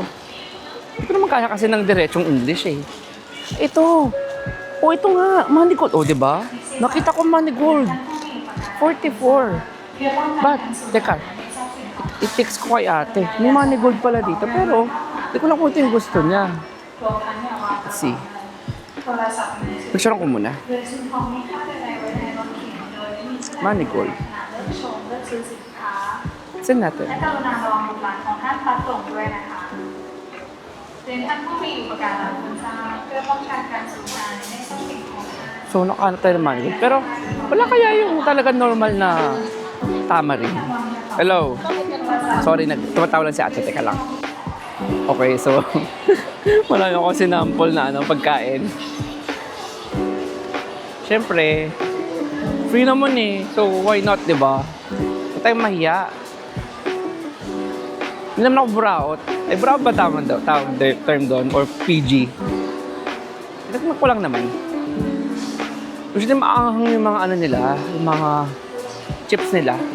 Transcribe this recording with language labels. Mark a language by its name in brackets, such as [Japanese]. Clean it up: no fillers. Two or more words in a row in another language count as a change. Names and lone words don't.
[Filipino] Hindi ko naman kaya kasi ng diretsong English, eh. Ito. Oh, ito nga. Manigold. Oh, diba? Nakita ko Manigold. 44. But, teka. I-text ko kay ate. May Manigold pala dito. Pero, hindi ko lang kung ito yung gusto niya. [English] Let's see. [Filipino] Picture ko muna. Manigold. Send natin. [Thai] และกรุณาระวังบุตรหลานของท่านพลัดหลงด้วยนะคะเรียนท่านผู้มีอุปการะคุณทราบเพื่อป้องกันการสูญหายในทรัพย์สินของท่าน [Filipino] So, nakaano tayo ng Manigold. Pero, wala kaya yung talaga normal na tamarin. Hello. Sorry, tumatawa lang si ate. Teka lang. Okay, so, marami ako sinample na pagkain. Siyempre, free naman eh. [English] So, why not, [Filipino] di ba? Huwag tayong mahiya. Hindi naman ako buraot. Eh, buraot ba tama term doon? Or PG? Nagmak ko lang naman. Gusto nila maanghang yung mga nila, yung mga chips nila.